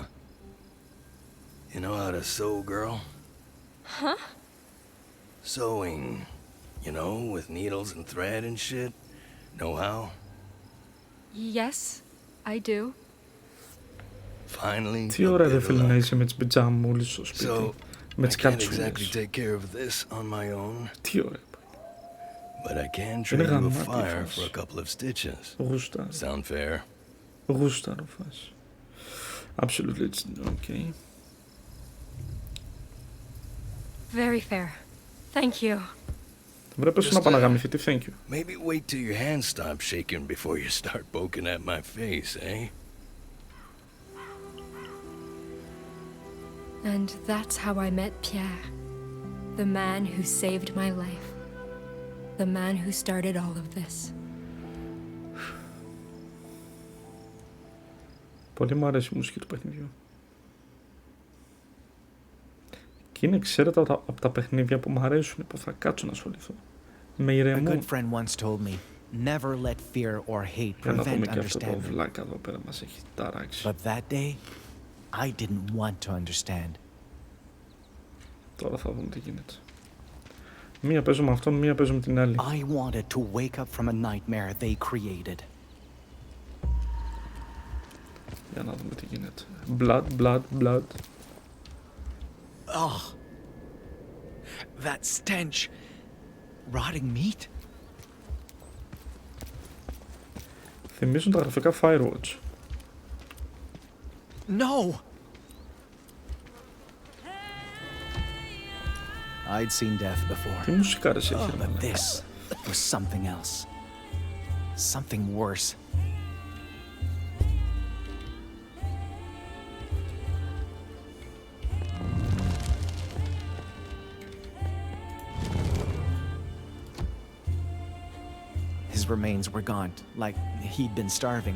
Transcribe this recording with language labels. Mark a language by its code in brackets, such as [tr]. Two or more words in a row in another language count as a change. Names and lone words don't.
[en] You know how to sew, girl? Huh? Sewing. You know, with needles and thread and shit. Know how? Yes, I do. Finally. [el] τι ώρα ρε φίλε να είσαι με τις πιτζάμουλες στο [en] So, [el] σπίτι. Με [en] I [el] τις [en] can't exactly [el] κατσούλες. [en] take care of this on my own, [el] Τι ώρα. [en] but I can [el] Είναι [en] trade you a [el] γαμάτη η [en] fire [el] φάση. [en] for a couple of stitches. [el] Γούσταρο. [en] Sound fair? [el] Γούσταρο φάση. [en] Absolutely, okay. Very fair. Thank you. [el] Βρέπεσαι να παναγαμηθεί, τι [en] thank you. Maybe wait till your hands stop shaking before you start poking at my face, eh? And that's how I met Pierre. The man who saved my life. The man who started all of this. [el] Πολύ μου αρέσει η μουσική του παιχνιδιού. Και είναι εξαίρετα από τα παιχνίδια που μου αρέσουν, που θα κάτσω να ασχοληθώ. Με [en] A [el] ηρεμούν. [en] good friend once told me, never let fear or hate [el] Για να δούμε [en] prevent [el] και αυτό το [en] understanding. [el] βλάκα εδώ πέρα μας έχει ταράξει. [en] But that day, I didn't want to understand. [el] Τώρα θα δούμε τι γίνεται. Μία παίζω με αυτόν, μία παίζω με την άλλη. [en] I wanted to wake up from a nightmare they created. [el] Για να δούμε τι γίνεται. [en] Blood, blood, blood. Oh, that stench. Rotting meat? [el] Θυμίζουν τα γραφικά Firewatch. [en] No! I'd seen death before. [el] Τι μουσικάρες έχει, ρε [en] But [el] μαλάκα. [en] this was something else. Something worse. His remains were gaunt, like he'd been starving.